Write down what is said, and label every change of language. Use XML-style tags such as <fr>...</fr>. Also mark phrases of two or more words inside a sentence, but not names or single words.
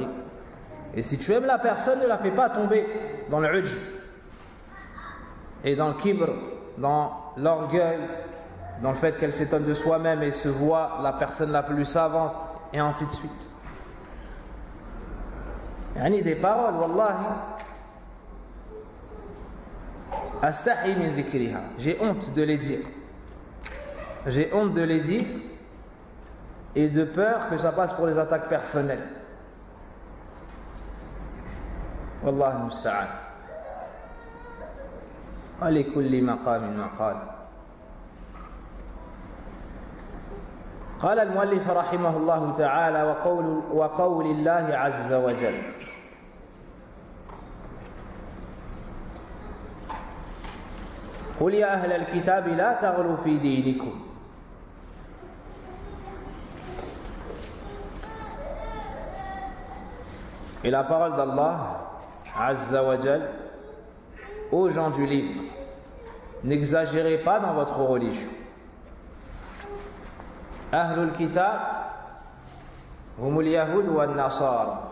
<fr>Et si tu aimes la personne, ne la fais pas tomber dans le ujb et dans le kibr, dans l'orgueil, dans le fait qu'elle s'étonne de soi-même et se voit la personne la plus savante, et ainsi de suite. Yani des paroles,</fr> <ar>والله أستحي من ذكرها,</ar> <fr>j'ai honte de les dire. J'ai honte de les dire, et de peur que ça passe pour des attaques personnelles.</fr> <ar>والله المستعان. ولكل مقام مقال. قال المؤلف رحمه الله تعالى وقول الله عز وجل قل يا أهل الكتاب لا تغلوا في دينكم</ar> <fr>Et la parole d'Allah</fr> <ar>عز وجل</ar> <fr>aux gens du livre, n'exagérez pas dans votre religion.</fr> <ar>أهل الكتاب هم اليهود والنصارى.</ar>